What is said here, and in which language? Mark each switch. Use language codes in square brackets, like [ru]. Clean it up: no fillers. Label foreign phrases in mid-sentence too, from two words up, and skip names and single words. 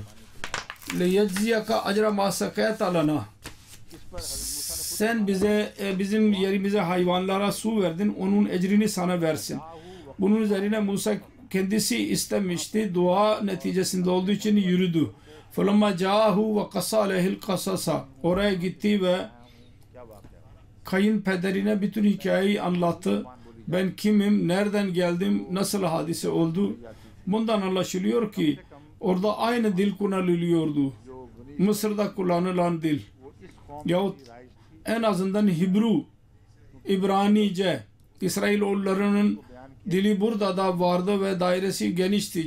[ar] لِيَجْزِيَكَ أَجْرَ مَا سَقَيْتَ لَنَا, [tr] sen bize bizim yerimize hayvanlara su verdin, onun ecrini sana versin. Bunun üzerine Musa kendisi istemişti. Dua neticesinde olduğu için yürüdü. [ar] فَلَمَّا جَاءَهُ وَقَصَّ عَلَيْهِ الْقَصَصَ, [tr] oraya gitti ve kayınpederine bütün hikayeyi anlattı. Ben kimim, nereden geldim, nasıl hadise oldu. Bundan anlaşılıyor ki orada aynı dil kullanılıyordu. Mısır'da kullanılan dil. Yahut en azından Hibru, İbranice, İsrailoğullarının dili burada da vardı ve dairesi genişti.